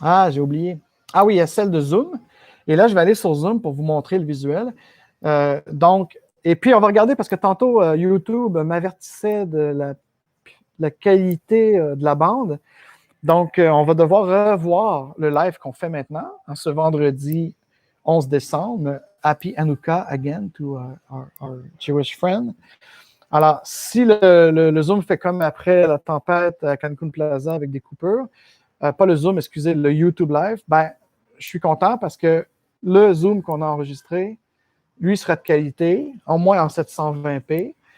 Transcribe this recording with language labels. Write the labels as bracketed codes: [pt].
[fr] J'ai oublié. Ah oui, il y a celle de Zoom. Et là, je vais aller sur Zoom pour vous montrer le visuel. Donc, et puis on va regarder parce que tantôt YouTube m'avertissait de la qualité de la bande. Donc, on va devoir revoir le live qu'on fait maintenant, ce vendredi 11 décembre. [en] Happy Hanukkah again to our Jewish friend. [fr] Alors, si le Zoom fait comme après la tempête à Cancun Plaza avec des coupures, pas le Zoom, excusez, le YouTube Live, ben, je suis content parce que le Zoom qu'on a enregistré, lui sera de qualité, au moins en 720p.